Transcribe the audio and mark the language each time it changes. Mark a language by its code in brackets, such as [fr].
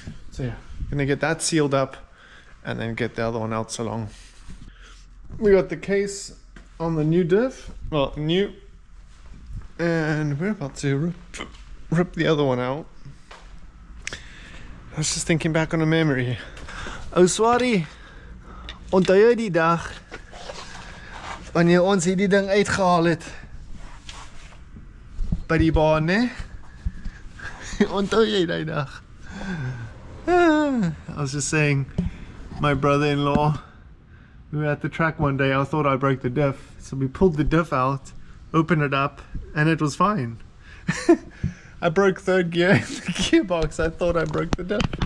[en] So yeah, gonna get that sealed up and then get the other one out along. We got the case on the new diff, well, new, and we're about to rip the other one out. I was just thinking back on a memory. [af] Oh, Swati, onthou jy die dag wanneer ons hierdie ding uitgehaal het by die baan, né? Onthou jy die dag? [en] I was just saying, my brother-in-law, we were at the track one day. I thought I broke the diff, so we pulled the diff out, opened it up, and it was fine. I broke 3rd gear in the gearbox. I thought I broke the diff.